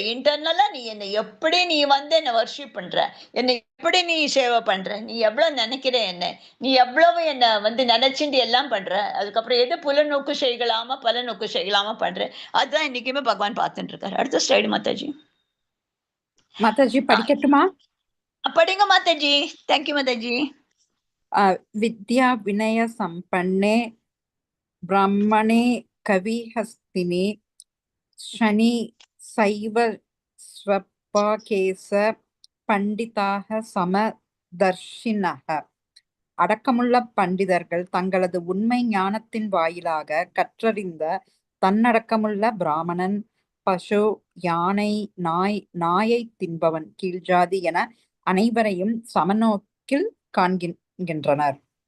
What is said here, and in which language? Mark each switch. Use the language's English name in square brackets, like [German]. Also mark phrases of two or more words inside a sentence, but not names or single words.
[Tamil] இன்டர்னலா நீ எப்படி நீ வந்து என்ன வர்ஷிப் பண்ற, என்னை எப்படி நீ சேவை பண்ற, நீ எவ்வளவு நினைக்கிற, நீ எவ்வளவு என்ன வந்து நினைச்சுட்டு எல்லாம் பண்ற, அதுக்கப்புறம் எது புலநோக்கு செய்யலாம பல நோக்கு செய்யலாம பண்ற, அதுதான் இன்னைக்குமே பகவான் பார்த்துட்டு இருக்காரு. அடுத்த ஸ்லைடு மாதாஜி. மாதாஜி படிக்கட்டுமா? படிங்க மாதாஜி. தேங்க்யூ மாதாஜி. [Sanskrit] विद्या विनय सम्पन्ने ब्राह्मणे कविहस्तिनि शनि सैव स्वपाकेश पण्डिताः समदर्शिनः. [Tamil] அடக்கமுள்ள பண்டிதர்கள் தங்களது உண்மை ஞானத்தின் வாயிலாக கற்றறிந்த தன்னடக்கமுள்ள பிராமணன், பசு, யானை, நாயை தின்பவன், கீழ்ஜாதி என அனைவரையும் சமநோக்கில் காண்கின்றனர்.